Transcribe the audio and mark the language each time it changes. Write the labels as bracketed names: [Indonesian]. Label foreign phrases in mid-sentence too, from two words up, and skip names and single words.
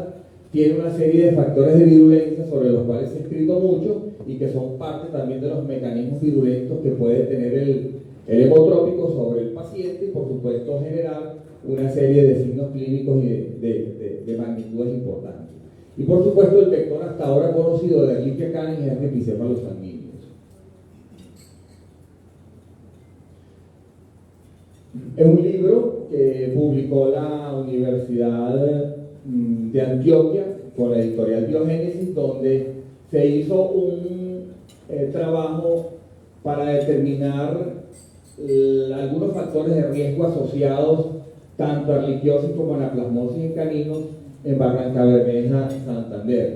[Spanish] Tiene una serie de factores de virulencia sobre los cuales se ha escrito mucho y que son parte también de los mecanismos virulentos que puede tener el hemotrópico sobre el paciente y por supuesto generar una serie de signos clínicos y de magnitudes importantes. Y por supuesto el vector hasta ahora conocido de Ehrlichia canis es Rhipicephalus sanguineus. Es un libro que publicó la Universidad de Antioquia con la editorial Biogénesis, donde se hizo un trabajo para determinar algunos factores de riesgo asociados tanto a erlichiosis como a anaplasmosis en caninos en Barrancabermeja, Santander.